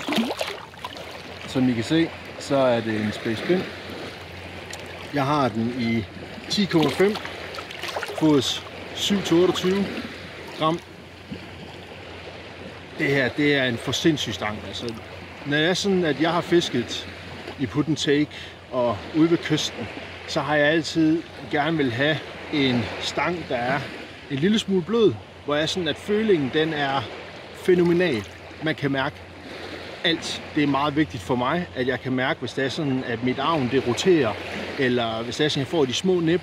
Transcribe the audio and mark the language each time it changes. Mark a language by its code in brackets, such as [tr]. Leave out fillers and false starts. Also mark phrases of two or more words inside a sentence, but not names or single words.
[da] Som I kan se, så er det en Space Spin. Jeg har den i 10,5 fods 7-28 gram. Det her, det er en for sindssyg stang. Altså, når det er sådan, at jeg har fisket i [en] put and take [da] og ude ved kysten, så har jeg altid gerne vil have en stang, der er en lille smule blød, hvor jeg sådan, at følingen den er fænomenal. Man kan mærke alt. Det er meget vigtigt for mig, at jeg kan mærke, hvis det er sådan, at mit arm det roterer, eller hvis det er sådan, at jeg får de små nip.